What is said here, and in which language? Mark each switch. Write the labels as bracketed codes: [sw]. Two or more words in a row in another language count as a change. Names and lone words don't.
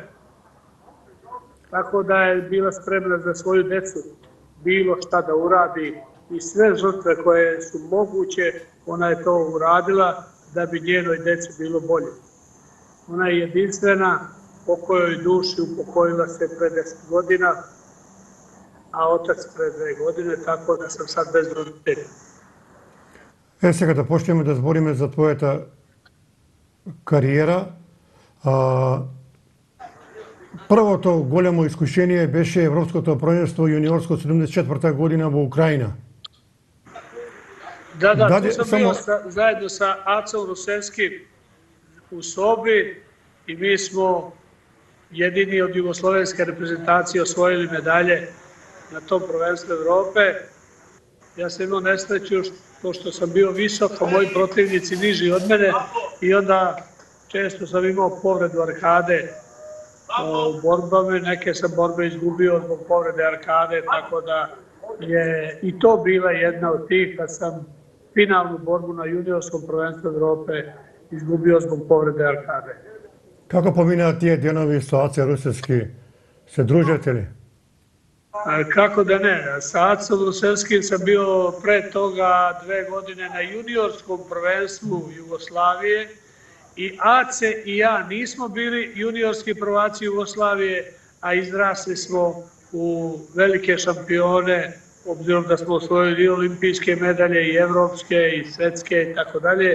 [sr] Tako da je bila spremna za svoju decu bilo šta da uradi i sve žrtve koje su moguće, ona je to uradila da bi njenoj deci bilo bolje. Ona je jedinstvena, po kojoj duši upokojila se pre 10 godina, a otac pre 2 godine, tako da sam sad bez roditelja. [mk] Сега да почнеме да збориме за твојата кариера. Првото големо искушение беше Европското првенство јуниорско 74 година во Украина. [sr] Da, tu sam bio zajedno sa Acom Rusevskim u sobi i mi smo jedini od jugoslovenske reprezentacije osvojili medalje na tom prvenstvu Evrope. Ja sam imao nesreću što sam bio visok, a moji protivnici niži od mene i onda često sam imao povredu arkade u borbama, neke sam borbe izgubio zbog povrede arkade, tako da je i to bila jedna od tih kad sam finalnu borbu na juniorskom prvenstvu Evrope izgubio zbog povrede arkade. [mk] Како поминаа тие денови со Аца Русевски? Се дружете ли? [sr] Kako da ne, sa Acom Rusevskim sam bio pre toga 2 godine na juniorskom prvenstvu Jugoslavije i Ace i ja nismo bili juniorski prvaci Jugoslavije, a izrasli smo u velike šampione, obzirom da smo osvojili i olimpijske medalje, i evropske, i svetske, i tako dalje.